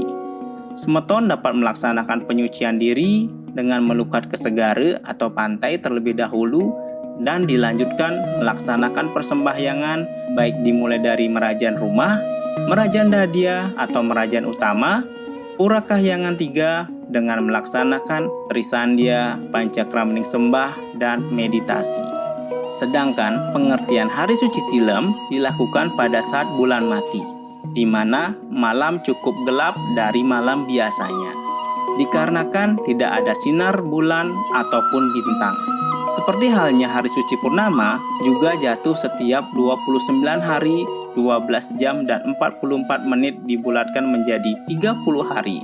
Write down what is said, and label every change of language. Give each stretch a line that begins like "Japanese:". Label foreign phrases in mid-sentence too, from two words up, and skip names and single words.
Indonesian: Semeton dapat melaksanakan penyucian diri dengan melukat ke segara atau pantai terlebih dahulu, dan dilanjutkan melaksanakan persembahyangan baik dimulai dari merajan rumah, merajan dadia atau merajan utama, pura kahyangan 3 dengan melaksanakan trisandia, pancakramning sembah, dan meditasi. Sedangkan pengertian hari suci tilem dilakukan pada saat bulan mati, di mana malam cukup gelap dari malam biasanya, dikarenakan tidak ada sinar bulan ataupun bintang. Seperti halnya hari suci purnama juga jatuh setiap 29 hari, 12 jam dan 44 menit dibulatkan menjadi 30 hari.